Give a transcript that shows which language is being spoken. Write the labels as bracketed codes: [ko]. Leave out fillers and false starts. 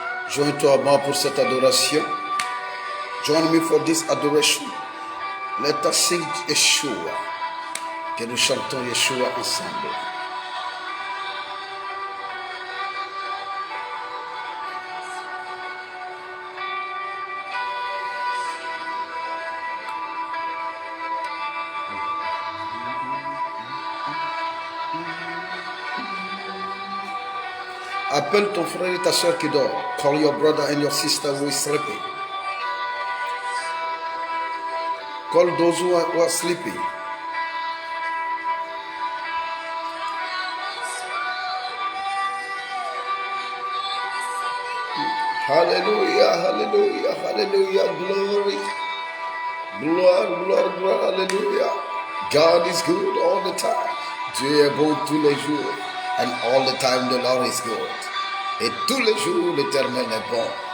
[fr] Joins-toi à moi pour cette adoration. [en] Join me for this adoration. Let us sing Yeshua. [fr] Que nous chantons Yeshua ensemble. Appelle ton frère et ta soeur qui dort. [en] Call your brother and your sister who is sleeping. Call those who are sleeping. Hallelujah, hallelujah, hallelujah, glory. [fr] Gloire, gloire, gloire, [en] hallelujah. God is good all the time. [fr] Dieu est bon tous les jours. [en] And all the time the Lord is good. [fr] Et tous les jours l'Éternel est bon.